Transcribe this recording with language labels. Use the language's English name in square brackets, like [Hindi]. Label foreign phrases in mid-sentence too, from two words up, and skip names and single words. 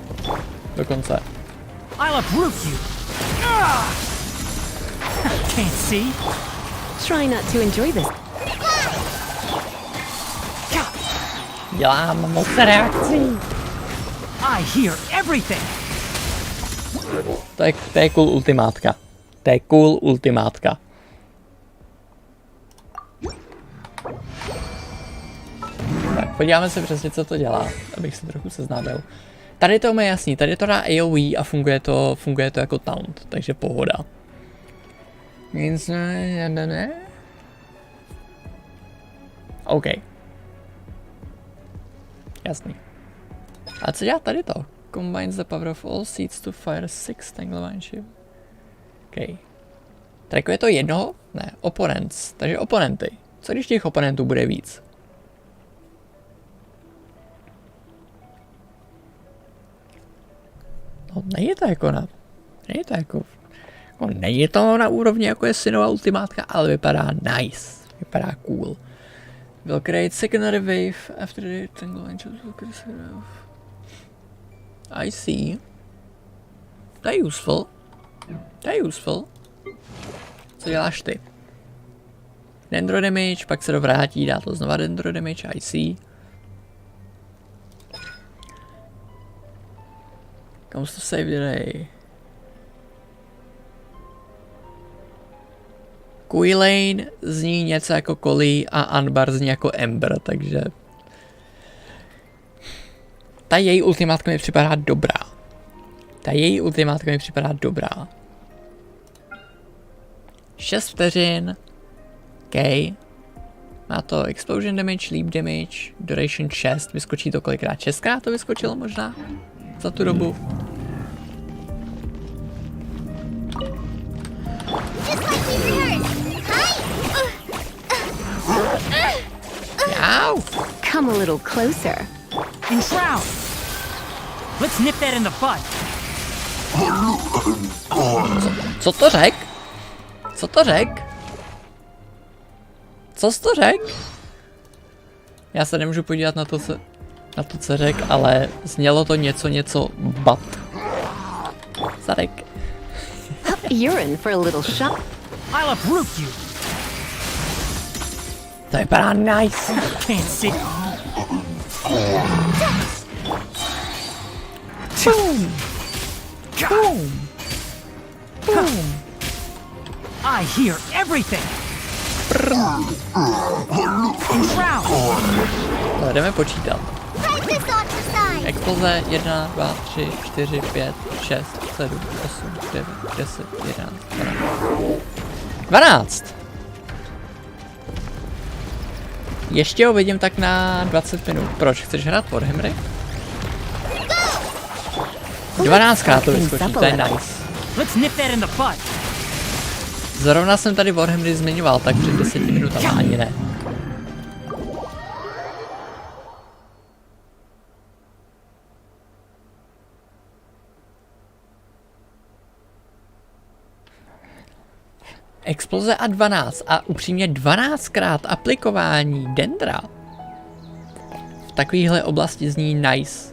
[Czech] Dokonce. [English] I'll uproot you. Can't see. Try not to enjoy this. [Czech] Dělám moc reakcí. [English] I hear everything. [Czech] To je cool ultimátka. To je cool ultimátka. Tak, podíváme se přesně, co to dělá, abych se trochu seznámil. Tady to je jasný, tady to dá AoE a funguje to jako taunt, takže pohoda. Nic ne. OK. Jasný. A co dělá tady to? [English] Combines the power of all seeds to fire 6 tangleline shield. [Czech] OK. Trackuje to jednoho? Ne, opponents. Takže oponenty. Co když těch oponentů bude víc? No, není to na úrovni jako je synová ultimátka, ale vypadá nice. Vypadá cool. [English] Will create secondary wave after the tangleline shield will create secondary wave. I see. [Czech] To je useful. To je useful. Co děláš ty? [English] Dendro damage, [Czech] pak se dovrátí, dá to znova [English] dendro damage, I see. Comes to save the day. [Czech] Quillane zní něco jako Collie a Anbar zní jako Ember, takže... Ta její ultimátka mi připadá dobrá. 6 vteřin. OK. Má to [English] explosion damage, leap damage, duration 6. [Czech] Vyskočí to kolikrát? 6krát to vyskočilo možná? Za tu dobu. Ow! [English] Come a little closer. Enshroud. Let's nip that in the bud. [Czech] Co to řek? Co jsi to řek? Já se nemůžu podívat na to, co řek, ale znělo to něco bat. Zadek. [English] You're in for a little shock. I'll uproot you. [Czech] To vypadá nice. [English] Can't sit. Boom. Boom. Boom. I hear everything. Enshroud. [Czech] No, jdeme počítat. [English] Press this on the side. [Czech] Exploze 1, 2, 3, 4, 5, 6, 7, 8, 9, 10, 11, 12. Ještě ho vidím tak na 20 minut. Proč? Chceš hrát Warhammery? 12krát to vyskočí, to je nice. [English] Let's nip that in the bud. [Czech] Zrovna jsem tady Warhammery zmiňoval, tak před 10 minutama ani ne. Exploze a 12 a upřímně 12krát aplikování dendra v takovéhle oblasti zní nice.